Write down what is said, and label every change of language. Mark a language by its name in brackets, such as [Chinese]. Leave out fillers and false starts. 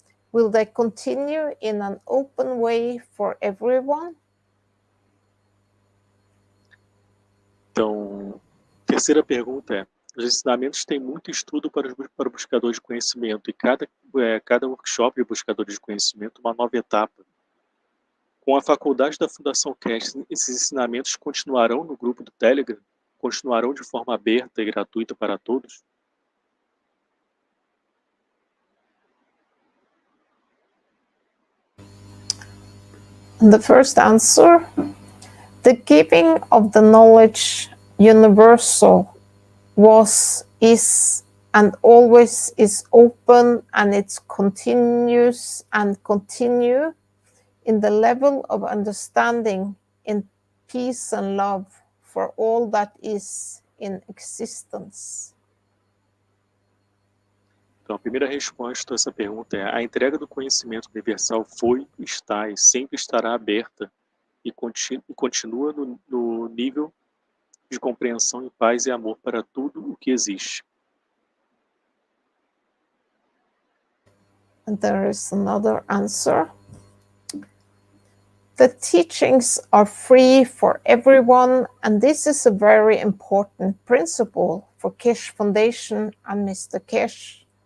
[English] Will they continue in an open way for everyone? [Portuguese] Então, terceira pergunta é: os ensinamentos têm muito estudo para o buscador de conhecimento, e cada workshop de buscadores de conhecimento uma nova etapa. Com a faculdade da Fundação Keshe, esses ensinamentos continuarão no grupo do Telegram? Continuarão de forma aberta e gratuita para todos? [English] The first answer, the giving of the knowledge universal is, and always is open, and it continues and continue in the level of understanding, in peace and love for all that is in existence. [Portuguese] Então, a primeira resposta a essa pergunta é: a entrega do conhecimento universal foi, está e sempre estará aberta e continua no nível de compreensão e paz e amor para tudo o que existe. [English] And there is another answer. The teachings are free for everyone, and this is a very important principle for Keshe Foundation and Mr. Keshe.